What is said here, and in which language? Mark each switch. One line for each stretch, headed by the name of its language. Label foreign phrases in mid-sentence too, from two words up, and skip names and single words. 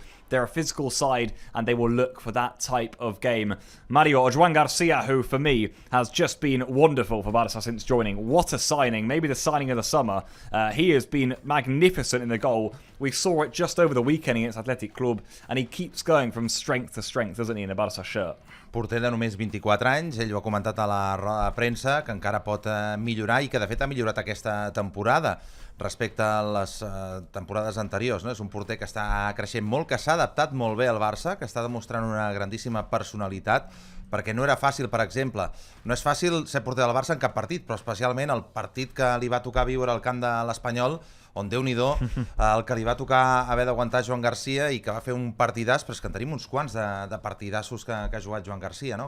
English: They're a physical side, and they will look for that type of game. Mario, or Joan Garcia, who for me has just been wonderful for Barça since joining. What a signing, maybe the signing of the summer. He has been magnificent in the goal. We saw it just over the weekend against Athletic Club, and he keeps going from strength to strength, doesn't he, in a Barça shirt?
Catalan: Porter de només 24 anys, ell ho ha comentat a la roda de premsa, que encara pot millorar i que de fet ha millorat aquesta temporada respecte a les temporades anteriors. No? És un porter que està creixent molt, que s'ha adaptat molt bé al Barça, que està demostrant una grandíssima personalitat, perquè no era fàcil, per exemple, no és fàcil ser porter del Barça en cap partit, però especialment el partit que li va tocar viure al camp de l'Espanyol, on Déu-n'hi-do, el que li va tocar haver d'aguantar Joan Garcia i que va fer un partidàs, però és que en tenim uns quants de partidassos que ha jugat Joan Garcia, no?